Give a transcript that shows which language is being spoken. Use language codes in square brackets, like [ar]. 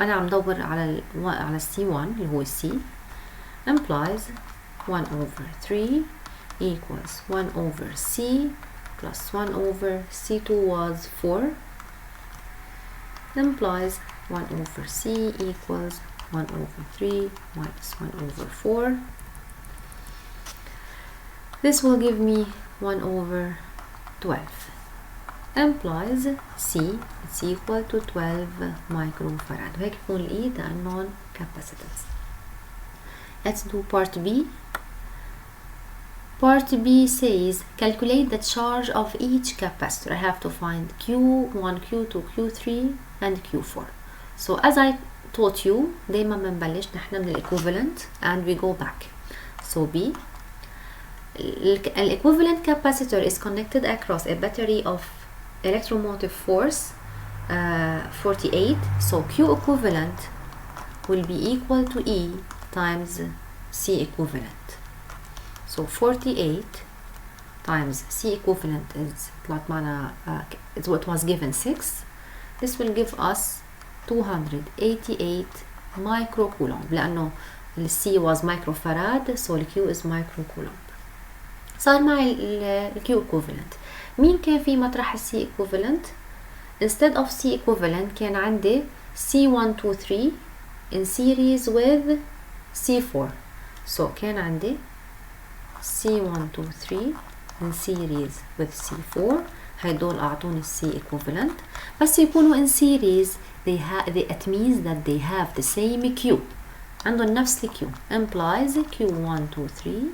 [ar] أنا عم دور على [en] C1 اللي هو C implies 1 over 3 equals 1 over C plus 1 over C2 was 4 implies 1 over C equals 1 over 3 minus 1 over 4. This will give me 1 over 12 implies C it's equal to 12 microfarad. [ar] وهيك بكون لقيت unknown capacitance. [en] Let's do part B. Part B says calculate the charge of each capacitor. I have to find Q1, Q2, Q3 and Q4. So as I taught you [ar] دايما بنبلش نحن من [en] equivalent and we go back. So B an equivalent capacitor is connected across a battery of electromotive force 48. So Q equivalent will be equal to E times C equivalent. So 48 times C equivalent is it's what was given 6. This will give us 288 microcoulomb [ar] لأنه [en] ال C was microfarad so ال Q is microcoulomb. [ar] صار معي ال Q equivalent. مين كان في مطرح ال [en] C equivalent؟ Instead of C equivalent كان عندي C123 in series with C4. So كان عندي C123 in series with C4 [ar] هيدول أعطوني [en] C equivalent بس يكونوا in series it means that they have the same Q [ar] عندهم نفس ال [en] Q implies Q123